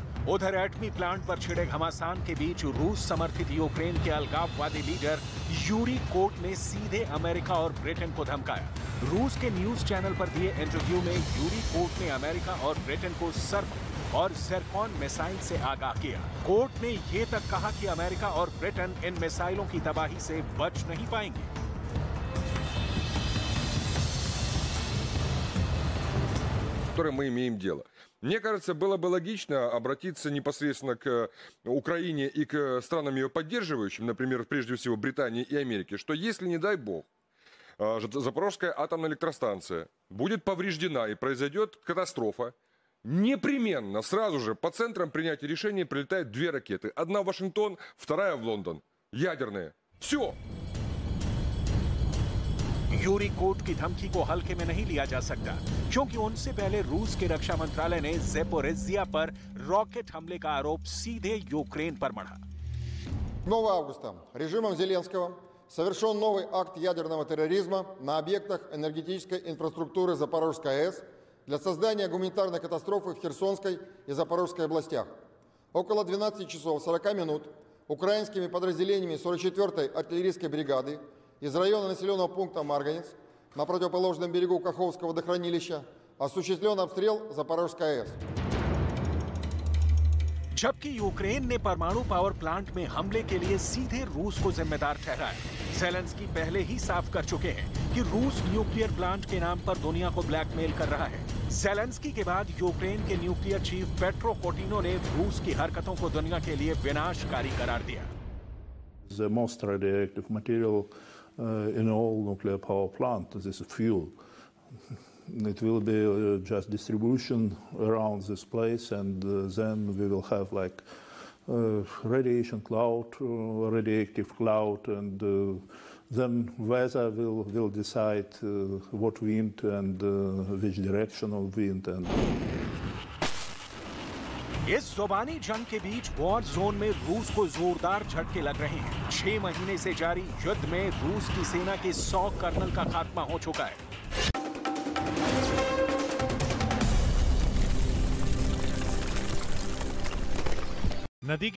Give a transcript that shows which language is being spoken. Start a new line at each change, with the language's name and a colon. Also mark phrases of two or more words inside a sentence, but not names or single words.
Hindi: उधर एटमी प्लांट पर छिड़े घमासान के बीच रूस समर्थित यूक्रेन के अलगाववादी लीडर यूरी कोट ने सीधे अमेरिका और ब्रिटेन को धमकाया। रूस के न्यूज चैनल पर दिए इंटरव्यू में यूरी कोट ने अमेरिका और ब्रिटेन को सर्प और ज़िरकॉन मिसाइल से आगाह किया। कोट ने ये तक कहा कि अमेरिका और ब्रिटेन इन मिसाइलों की तबाही से बच नहीं पाएंगे।
Russian: Которым мы имеем дело. Мне кажется, было бы логично обратиться непосредственно к Украине и к странам ее поддерживающим, например, прежде всего Британии и Америке, что если, не дай бог, Запорожская атомная электростанция будет повреждена и произойдет катастрофа, непременно сразу же по центрам принятия решений прилетают две ракеты. Одна в Вашингтон, вторая в Лондон. Ядерные. Все.
Hindi: यूरी कोट की धमकी को हल्के में नहीं लिया जा सकता, क्योंकि उनसे पहले रूस के रक्षा मंत्रालय ने ज़ेपोरिज़िया पर रॉकेट हमले का आरोप सीधे यूक्रेन पर मढ़ा।
Russian: 7 августа режимом Зеленского совершен новый акт ядерного терроризма на объектах энергетической инфраструктуры Запорожской АЭС для создания гуманитарной катастрофы в Херсонской и Запорожской областях. Около 12 часов 40 минут украинскими подразделениями 44-й артиллерийской бригады из района населенного пункта Марганец на противоположном берегу Каховского водохранилища осуществлен обстрел Запорожской АЭС.
Hindi: जबकि यूक्रेन ने परमाणु पावर प्लांट में हमले के लिए सीधे रूस को जिम्मेदार ठहराया। ज़ेलेंस्की पहले ही साफ कर चुके हैं कि रूस न्यूक्लियर प्लांट के नाम पर दुनिया को ब्लैकमेल कर रहा है। ज़ेलेंस्की के बाद यूक्रेन के न्यूक्लियर चीफ पेट्रो कोटिनो ने रूस की हरकतों को दुनिया के लिए विनाशकारी करार दिया।
English: The most radioactive material in all nuclear power plant is fuel. It will be just distribution around this place, and then we will have like radiation cloud, radioactive cloud, and then weather will decide what wind and which direction of wind. And
Hindi: इस ज़ुबानी जंग के बीच वॉर जोन में रूस को जोरदार झटके लग रहे हैं। 6 महीने से जारी युद्ध में रूस की सेना के 100 कर्नल का खात्मा हो चुका है। नदी